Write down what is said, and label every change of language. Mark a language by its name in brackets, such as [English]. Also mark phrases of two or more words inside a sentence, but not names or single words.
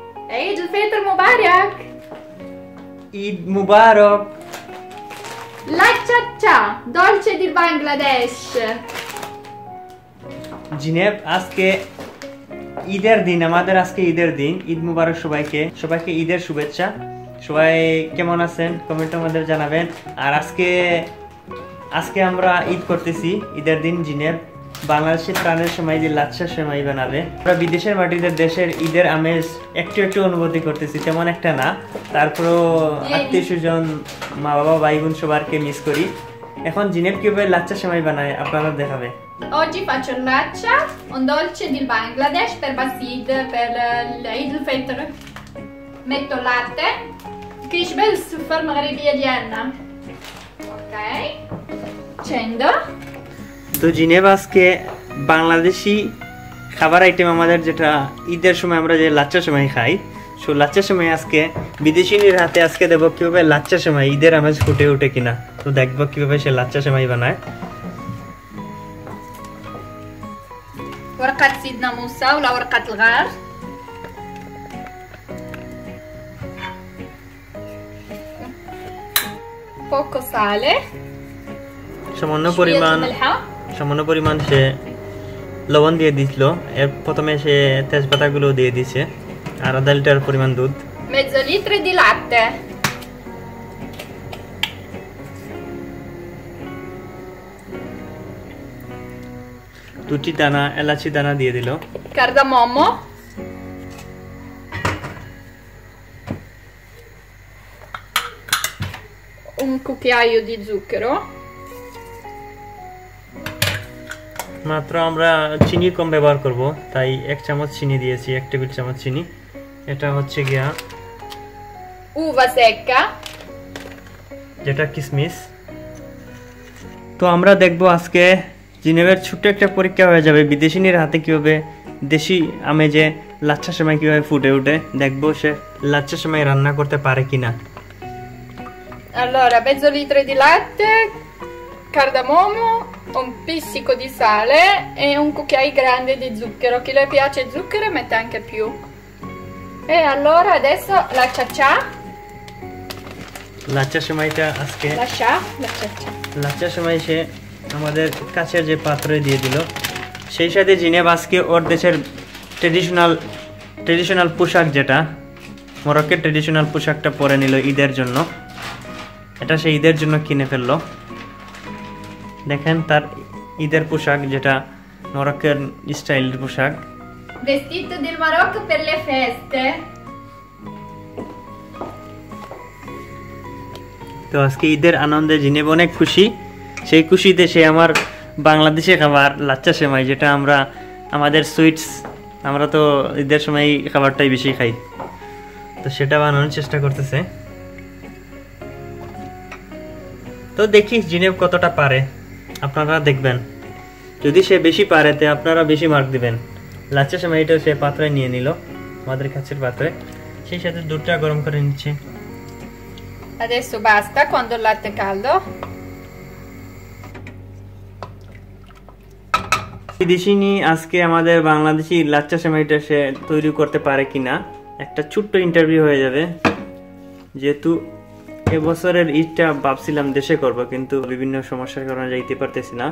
[Arabic] عيد الفطر مبارك. [Bangla] ঈদ মুবারক। [Italian] L'acciaccia, dolce di Bangladesh. [Bangla] জিনেব, আজকে ঈদের দিন, আমাদের আজকে ঈদের দিন। ঈদ মুবারক সবাইকে, সবাইকে ঈদের শুভেচ্ছা। সবাই কেমন আছেন কমেন্টের মধ্যে জানাবেন। আর আজকে আমরা ঈদ করতেছি, ঈদের দিন। জিনেব বাংলাদেশের প্রাণের সময় যে লাচ্ছা সেমাই বানাবে। আমরা বিদেশের মাটিতে দেশের ঈদের আমেজ একটু একটু অনুভূতি করতেছি, তেমন একটা না। তারপরও আত্মীয় স্বজন, মা বাবা, ভাই বোন সবারকে মিস করি। এখন জিনেব কিভাবে লাচ্ছা সেমাই বানায় আপনারা দেখাবে। [Italian] Oggi faccio il laccia, un dolce di Bangladesh per Basid, per l'Eid al-Fitr. Metto latte, [Arabic] كيش بس في المغربية ديالنا. اوكي. [Italian] accendo. [Bangla] তো জিনেব আজকে বাংলাদেশি খাবার আইটেম আমাদের যেটা ঈদের সময় আমরা যে লাচ্চা সেমাই খাই, সো লাচ্চা সেমাই আজকে বিদেশিনীর হাতে আজকে দেবো কিভাবে লাচ্চা সেমাই ঈদের আমেজ ফুটে ওঠে কিনা। তো দেখবো কিভাবে সে লাচ্চা সেমাই বানায়। [Arabic] ورقة سيدنا موسى ولا ورقة الغار. [Italian] poco sale. [Bangla] সামান্য পরিমাণ সে লবণ দিয়ে দিছিল। এর প্রথমে সে তেজপাতাগুলো দিয়ে দিছে। আর আধা লিটার পরিমাণ দুধ। [Italian] mezzo litro di latte. [Bangla] দুটি দানা এলাচি দানা দিয়ে দিল। [Italian] cardamomo. un cucchiaio di zucchero. [Bangla] মাত্র আমরা চিনি কম ব্যবহার করব, তাই 1 চামচ চিনি দিয়েছি, 1 টেবিল চামচ চিনি। এটা হচ্ছে গিয়া [Italian] uva secca, [Bangla] যেটা কিশমিশ। তো আমরা দেখব আজকে জিনেবের ছোট্ট একটা পরীক্ষা হয়ে যাবে বিদেশিনীর হাতে কিভাবে দেশি আমেজে লাচ্ছা সেমাই কিভাবে ফুটে ওঠে। দেখবো সে লাচ্ছা সেমাই রান্না করতে পারে কিনা। [Italian] allora mezzo litro di latte, cardamomo, un pizzico di sale e un cucchiaio grande di zucchero. Chi le piace il zucchero mette anche più. E allora adesso la ciaccia. [Bangla] লাচ্চা সেমাইটা আজকে লাচ্চা সেমাই সে আমাদের কাছের যে পাত্রে দিয়ে দিল। সেই সাথে জিনেব আজকে ওর দেশের ট্রেডিশনাল পোশাক, যেটা মরক্কোর ট্রেডিশনাল পোশাকটা পরে নিল ঈদের জন্য। এটা সে ঈদের জন্য কিনে ফেললো। দেখেন তার ঈদের পোশাক, যেটা মরক্কোর স্টাইলের পোশাক। [Italian] vestito del Marocco per le feste. [Bangla] তো আজকে ঈদের আনন্দে জিনেব অনেক খুশি। সেই খুশিতে সে আমার বাংলাদেশি খাবার লাচ্চা সেমাই, যেটা আমাদের সুইটস, আমরা তো ঈদের সময় খাবারটাই বেশি খাই, তো সেটা বানানোর চেষ্টা করতেছে। তো দেখি জিনেব কতটা পারে, আপনারা দেখবেন। যদি সে বেশি পারে তে আপনারা বেশি মার্ক দিবেন। লাচ্চা সেমাইটা সে পাত্রে নিয়ে নিল, আমাদের কাছের পাত্রে। সেই সাথে দুধটা গরম করে নিচ্ছে। [Italian] adesso basta quando il latte è caldo. [Bangla] বিদেশিনী আজকে আমাদের বাংলাদেশি লাচ্চা সেমাইটা সে তৈরি করতে পারে কিনা একটা ছোট্ট ইন্টারভিউ হয়ে যাবে। যেহেতু এবছরের ঈদটা ভাবছিলাম দেশে করব, কিন্তু বিভিন্ন সমস্যার কারণে যাইতে পারতেছি না।